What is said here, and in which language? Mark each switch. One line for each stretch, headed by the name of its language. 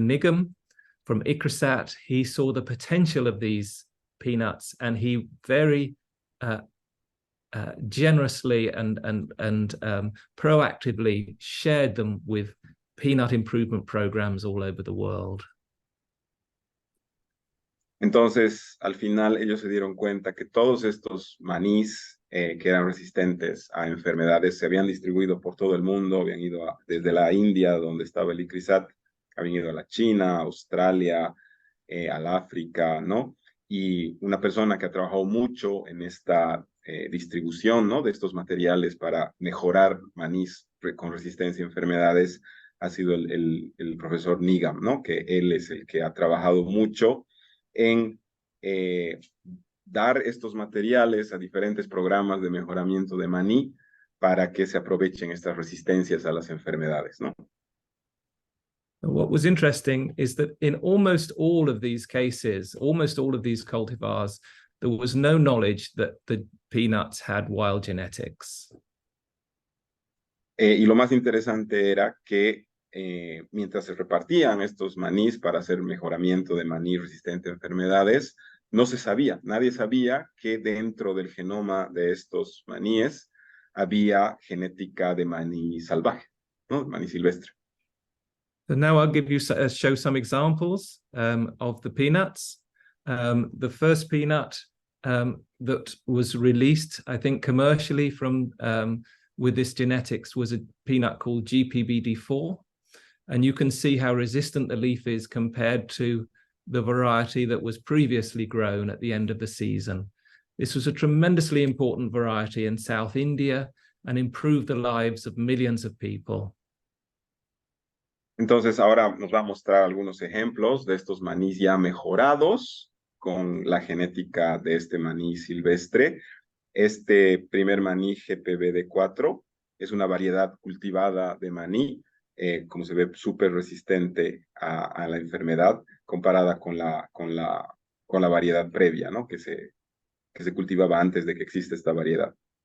English: Nigam from ICRISAT. He saw the potential of these peanuts, and he very generously and proactively shared them with peanut improvement programs all over the world.
Spanish: Entonces, al final ellos se dieron cuenta que todos estos manís que eran resistentes a enfermedades se habían distribuido por todo el mundo, habían ido desde la India, donde estaba el ICRISAT, habían ido a la China, Australia, al África, ¿no? Y una persona que ha trabajado mucho en esta distribución, ¿no?, de estos materiales para mejorar manís con resistencia a enfermedades ha sido el profesor Nigam, ¿no?, que él es el que ha trabajado mucho en dar estos materiales a diferentes programas de mejoramiento de maní para que se aprovechen estas resistencias a las enfermedades, ¿no?
English: What was interesting is that in almost all of these cases, almost all of these cultivars, there was no knowledge that the peanuts had wild genetics.
Spanish: Y lo más interesante era que mientras se repartían estos manís para hacer mejoramiento de maní resistente a enfermedades, no se sabía, nadie sabía que dentro del genoma de estos maníes había genética de maní salvaje, ¿no?, maní silvestre.
English: So now I'll give you show some examples of the peanuts. The first peanut that was released, I think, commercially from with this genetics was a peanut called GPBD4. And you can see how resistant the leaf is compared to the variety that was previously grown at the end of the season. This was a tremendously important variety in South India and improved the lives of millions of people.
Spanish: Entonces ahora nos va a mostrar algunos ejemplos de estos manís ya mejorados con la genética de este maní silvestre. Este primer maní GPBD4 es una variedad cultivada de maní, como se ve, súper resistente a la enfermedad comparada con la variedad previa, ¿no?, que se cultivaba antes de que exista esta variedad.